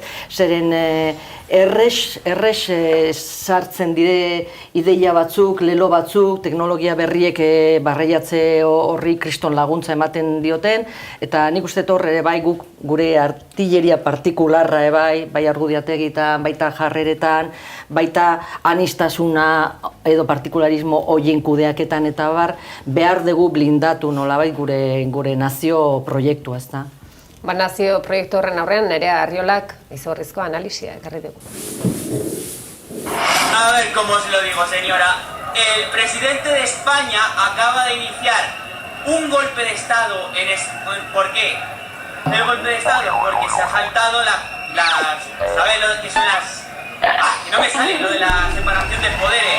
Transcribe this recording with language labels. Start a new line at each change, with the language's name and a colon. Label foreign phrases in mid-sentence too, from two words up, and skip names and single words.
Basque: Zeren errex sartzen dire ideia batzuk, lelo batzuk, teknologia berriek barreiatze horri kriston laguntza ematen dioten, eta nik uste hor ere bai guk gure artilleria partikularra bai argudiategitan, baita jarreretan, baita anistasuna edo partikularismo horien kudeaketan eta behar dugu blindatu nolabait gure nazio proiektua, ez da? Nazio proiektu horren aurrean Nerea Arriolak izugarrizko analisia ekarri dugu.
Spanish: A ver cómo os lo digo, señora. El presidente de España acaba de iniciar un golpe de Estado ¿Por qué? El golpe de Estado porque se ha saltado ¿sabes lo que son las... que no me sale lo de la separación de poderes.